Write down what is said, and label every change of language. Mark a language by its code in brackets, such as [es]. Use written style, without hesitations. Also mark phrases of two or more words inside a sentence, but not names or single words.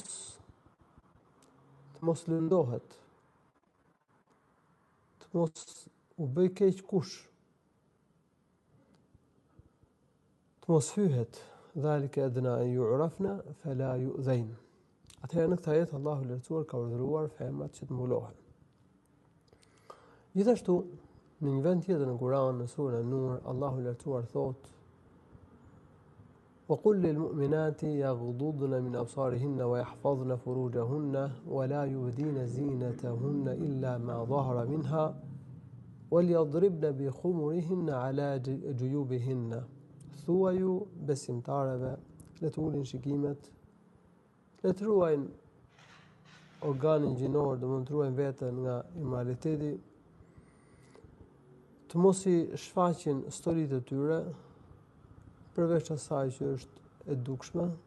[sq] mos lëndohet, të mos u bëj keq kush, të mos hyhet, [ar] ذلك أدنى أن يعرفن فلا يؤذين. [sq] Atëherë në këtë ajet Allahu i Lartësuar ka urdhëruar femrat që të mbulohen. Gjithashtu, në një vend tjetër në Kur'an, në surën An-Nur, Allahu i Lartësuar thotë: [ar] وَقُلْ لِلْمُؤْمِنَاتِ يَغْضُضْنَ مِنْ أَبْصَارِهِنَّ وَيَحْفَظْنَ فُرُوجَهُنَّ وَلَا يُبْدِينَ زِينَتَهُنَّ إِلَّا مَا ظَهَرَ مِنْهَا وَلْيَضْرِبْنَ بِخُمُرِهِنَّ عَلَى جُيُوبِهِنَّ. [sq] Thua ju besimtareve, le të ulin shikimet, le të ruajnë organin gjinor, do të ruajnë veten nga immoraliteti, të mos i shfaqin storitë e tyre, përveç asaj që është e dukshme,